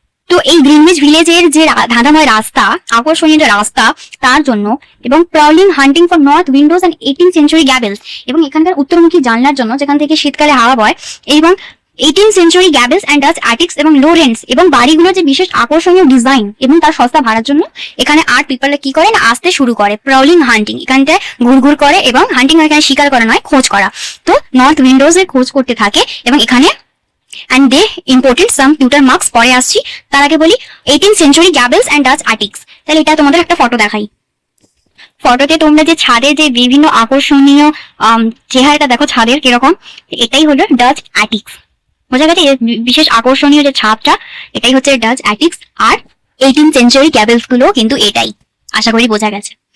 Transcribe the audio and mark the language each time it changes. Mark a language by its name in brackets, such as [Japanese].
[Bangla] তো এই গ্রিনউইচ ভিলেজের যে ধাঁধাময় রাস্তা, আকর্ষণীয় যে রাস্তা, তার জন্য, এবং [English] prowling hunting for north windows and 18th century gables, [Bangla] এবং এখানকার উত্তরমুখী জানলার জন্য যেখান থেকে শীতকালে হাওয়া বয়, এবং [English] 18th century gables and Dutch attics [Bangla] এবং লোরেন্স, এবং বাড়িগুলো যে বিশেষ আকর্ষণীয় ডিজাইন এবং তার সস্তা ভাড়ার জন্য এখানে আর্ট পিপলরা কি করে না, আসতে শুরু করে। প্রাউলিং হান্টিং, এখানটায় ঘুরঘুর করে, এবং হান্টিং এখানে শিকার করা নয়, খোঁজ করা। তো নর্থ উইন্ডোজ এর খোঁজ করতে থাকে, এবং এখানে [English] and they imported some pewter marks, [Bangla] পরে আসছি। তার আগে বলি [English] 18th century gables and Dutch attics। [Bangla] তাহলে এটা তোমাদের একটা ফটো দেখাই। ফটোতে তোমরা যে ছাদে যে বিভিন্ন আকর্ষণীয় চেহারাটা দেখো ছাদের কিরকম, এটাই হলো ডাচ অ্যাটিক্স। বোঝা গেছে, বিশেষ আকর্ষণীয় যে ছাদটা, এটাই হচ্ছে ডাচ অ্যাটিক্স। আর 18th century গ্যাবেলস গুলো কিন্তু এটাই, আশা করি বোঝা গেছে।